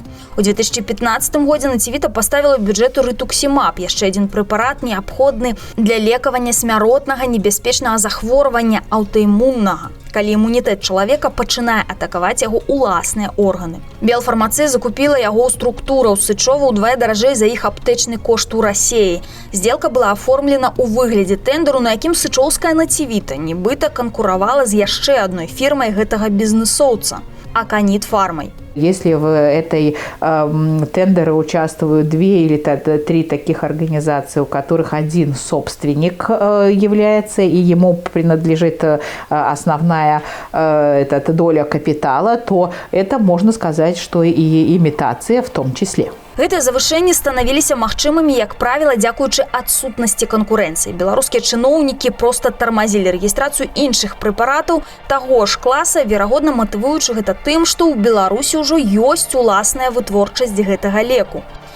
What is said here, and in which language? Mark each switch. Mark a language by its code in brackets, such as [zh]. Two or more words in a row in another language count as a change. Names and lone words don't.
[be] У 2015 годзе «Нативита» паставіла бюджэту рытуксімаб, яшчэ адзін прэпарат неабходны для лекавання смяротнага небяспечнага захворвання аўтаімуннага, калі імунітэт чалавека пачынае атакаваць яго ўласныя органы. Белфармацыя закупіла яго ў структураў Сычова ўдвая даражэй за іх аптэчны кошт у Расіі. Здзелка была аформлена ў выглядзе тендеру, на якім сычоўская «Нативита» нібыта канкуравала з яшчэ адной фірмай гэтага бізнесоўца – «Аканит Фармай». [ru] Если в этой тендере участвуют 2 или 3 таких организации, у которых один собственник является, и ему принадлежит основная доля капитала, то это можно сказать, что и имитация в том числе. [be] Гэтыя завышэнні станавіліся магчымымі, як правіла, дзякуючы адсутнасці канкурэнцыі. Беларускія чыноўнікі проста тармазілі рэгістрацыю іншых прэпаратаў таго ж класа, верагодна матывуючы гэта тым, што ў Беларусі ўжо ёсць уласная вытворчасць гэтага леку.